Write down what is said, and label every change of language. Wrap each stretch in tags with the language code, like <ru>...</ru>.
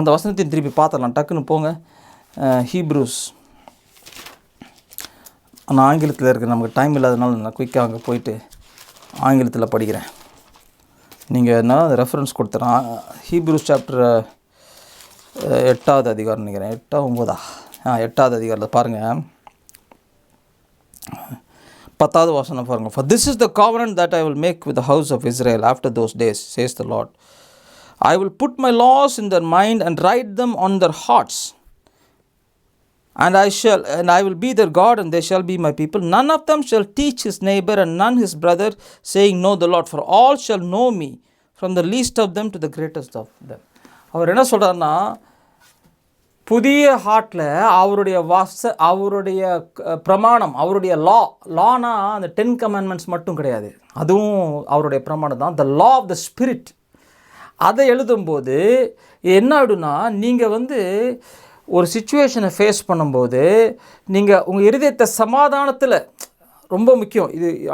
<ta>அந்த வசனத்தையும் திருப்பி பார்த்துடலாம், டக்குன்னு போங்க. ஹீப்ரூஸ், நான் ஆங்கிலத்தில் இருக்கிற, நமக்கு டைம் இல்லாதனால நான் குயிக்காக அங்கே போயிட்டு ஆங்கிலத்தில் படிக்கிறேன். நீங்கள் என்ன ரெஃபரன்ஸ் கொடுத்துறேன். ஹீப்ரூஸ் சாப்டர் 8வது அதிகாரம் நினைக்கிறேன், 8வது அதிகாரத்தில் பாருங்கள், 10வது வசனம் பாருங்கள்.</ta> <en>For this is the covenant that I will make with the house of Israel after those days, says the Lord. I will put my laws in their mind and write them on their hearts. And I will be their God, and they shall be my people. None of them shall teach his neighbor and none his brother, saying, know the Lord, for all shall know me, from the least of them to the greatest of them.</en> <ta>அவர் என்ன சொல்கிறாருன்னா, புதிய ஹார்ட்டில் அவருடைய பிரமாணம், அவருடைய Lana அந்த 10 commandments மட்டும் கிடையாது, அதுவும் அவருடைய பிரமாணம் தான்.</ta> <en>the law of the spirit,</en> <ta>அதை எழுதும்போது என்ன ஆகிடும்னா, நீங்கள் வந்து ஒரு சிச்சுவேஷனை ஃபேஸ் பண்ணும்போது நீங்கள் உங்கள் இருதயத்தை சமாதானத்தில், ரொம்ப முக்கியம் இது.</ta>